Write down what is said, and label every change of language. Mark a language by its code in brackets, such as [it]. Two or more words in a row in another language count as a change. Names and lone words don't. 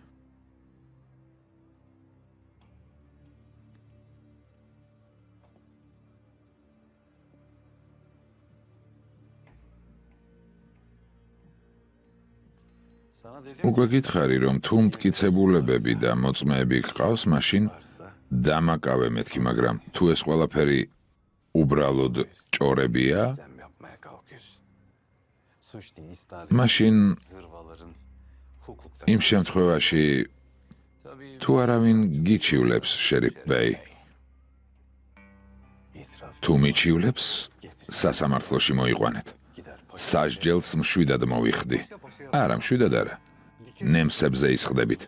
[ka] უკვე გითხარი, რომ თუ მტკიცებულებები და მოწმეები გყავს, მაშინ დამაკავე მეთქი, მაგრამ თუ ეს ყველაფერი უბრალოდ ჭორებია, [tr] Sen yapmaya kalkıyorsun. Suç değil, [ka] მაშინ [tr] zırvaların hukukta. [ka] იმ შემთხვევაში [tr] Tabii [ka] თუ არავინ გიჩივლებს, შერიფ ბეი, [tr] itiraf [ka] თუ მიჩივლებს, სასამართლოში მოიყვანეთ. [tr] gider. [ka] სასჯელს მშვიდად მოვიხდი. არა, მშვიდად არა. ნემსებზე ისხდებით.